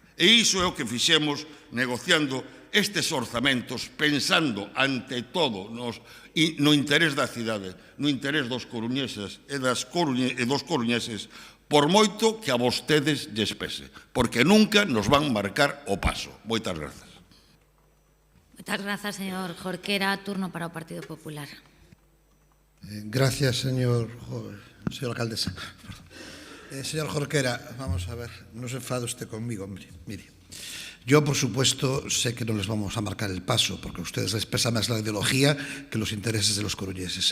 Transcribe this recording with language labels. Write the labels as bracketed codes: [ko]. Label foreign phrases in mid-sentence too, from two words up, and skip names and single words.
[gl] E iso é o que fixemos negociando estes orzamentos, pensando ante todo no interés da cidade, no interés dos coruñeses e dos coruñeses, por moito que a vostedes lles pese, porque nunca nos van marcar o paso. Moitas grazas. Moitas grazas, señor Jorquera. Turno para o Partido Popular. [es] Gracias, señor alcaldesa. Señor Jorquera, vamos a ver, no se enfade usted conmigo, hombre. Mire, yo, por supuesto, sé que no les vamos a marcar el paso, porque ustedes expresan más la ideología que los intereses de los coruñeses.